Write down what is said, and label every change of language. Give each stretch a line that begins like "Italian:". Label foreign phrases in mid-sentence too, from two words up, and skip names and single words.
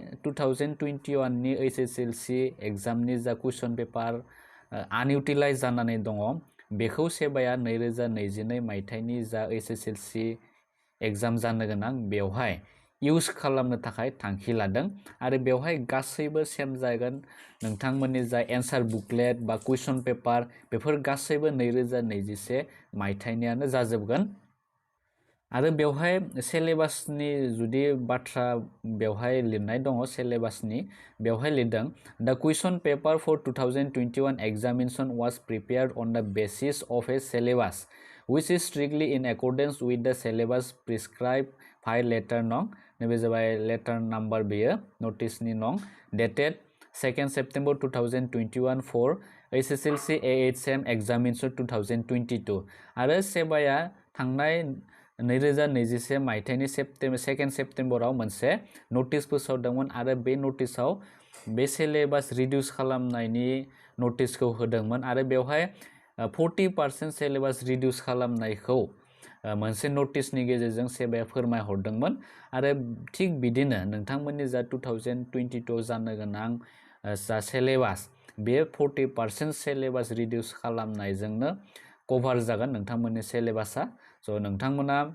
Bodo: 2021 नि HSLC एग्जामनि जा
English: question paper
Bodo: आनइउटिलाइज जानानै दङ बेखौ सेबाया 2022 मायथाइनि जा HSLC एग्जाम जानो गोनां बेवहाय इउज खालामनो थाखाय थांखि लादों आरो बेवहाय गासैबो सेम जागोन नोंथांमोननि जा
English: answer booklet
Bodo: बा
English: question paper
Bodo: बेफोर गासैबो 2021 मायथाइनियानो जाजोबगोन आरो बेवहाय सिलेबासनि जुदि बाथ्रा बेवहाय लिरनाय दङ सिलेबासनि बेवहाय लिरदों
English: The question paper for 2021 examination was prepared on the basis of a syllabus which is strictly in accordance with the syllabus prescribed by letter नं
Bodo: नैबे जाबाय
English: letter number
Bodo: बेयो नटिसनि नं
English: dated 2nd September 2021 for HSLC AHM examination 2022
Bodo: आरो सेबाया थांनाय 2021 मायथाइनि 2 सेप्टेम्बराव मोनसे नटिस फोसावदोंमोन आरो बे नटिसआव बे
English: syllabus reduce
Bodo: खालामनायनि नटिसखौ होदोंमोन आरो बेवहाय 40%
English: syllabus reduce
Bodo: खालामनायखौ मोनसे नटिसनि गेजेरजों सेबाया फोरमायहरदोंमोन आरो थिग बिदिनो नोंथांमोननि जा 2022 जानो गोनां जा सिलेबास बे 40%
English: syllabus reduce
Bodo: खालामनायजोंनो कभार जागोन नोंथांमोननि सिलेबासा स' नोंथांमोना